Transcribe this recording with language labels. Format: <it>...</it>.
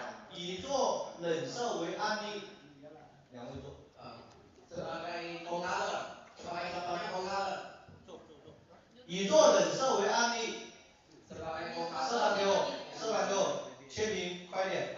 <zh>以做冷色为案例，两位做。</zh> <id>Sebagai color, sebagai contohnya color.</id> <zh>以做冷色为案例。</zh> <id>Sebagai</id> <zh>色板给我，色板给我，切屏快点。</zh>